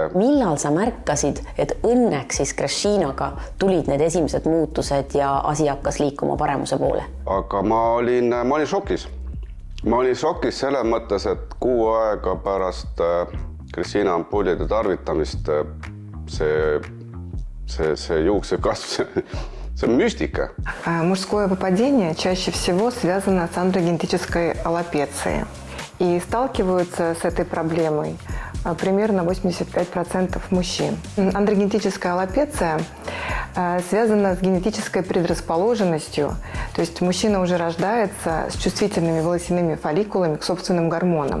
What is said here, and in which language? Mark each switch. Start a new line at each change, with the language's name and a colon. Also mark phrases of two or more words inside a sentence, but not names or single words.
Estonian: Millal sa märkasid, et õnneks siis Krešinaga tulid need esimesed muutused ja asi hakkas liikuma paremuse poole? Aga ma olin šokis. Ma olin šokis selles mõttes, et 6 aega pärast Krešina ampullide tarvitamist see juukse kasv, see on мистика.
Russian: Мужское выпадение чаще всего связано с андрогенетической аллопецией. И сталкиваются с этой проблемой примерно 85% мужчин. Андрогенетическая аллопеция связана с генетической предрасположенностью, то есть мужчина уже рождается с чувствительными волосяными фолликулами к собственным гормонам.